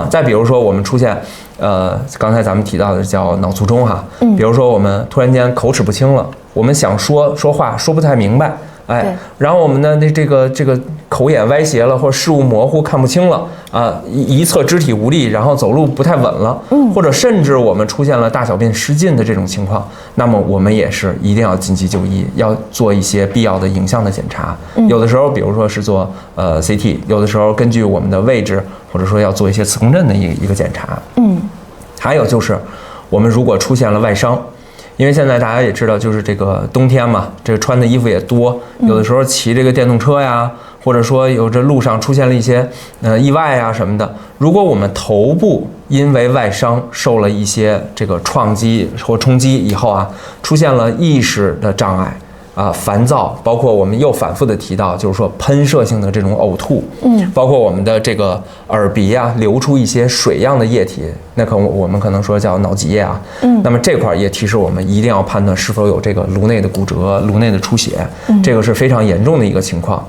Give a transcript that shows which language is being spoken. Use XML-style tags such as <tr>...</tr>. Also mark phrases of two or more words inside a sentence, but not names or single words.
<zh>再比如說我們出現，剛才咱們提到的叫腦卒中哈，比如說我們突然間口齒不清了，我們想說話說不太明白，然後我們的这个口眼歪斜了，或者视物模糊看不清了一側肢體無力，然後走路不太穩了，或者甚至我們出現了大小便失禁的這種情況，那麼我們也是一定要緊急就醫，要做一些必要的影像的檢查。有的時候比如說是做CT， 有的時候根據我們的位置，或者說要做一些磁共振的一個檢查。還有就是我們如果出現了外傷，因為現在大家也知道，就是這個冬天嘛，這個穿的衣服也多，有的時候騎這個電動車呀，或者說有這路上出現了一些意外啊什麼的，如果我們頭部因為外傷受了一些這個撞擊或衝擊以後啊，出現了意識的障礙煩躁，包括我們又反覆的提到，就是說噴射性的這種嘔吐，包括我們的這個耳鼻啊流出一些水樣的液體，那我們可能說叫腦脊液啊，那麼這塊也提示我們一定要判斷是否有這個顱內的骨折、顱內的出血，這個是非常嚴重的一個情況。</zh>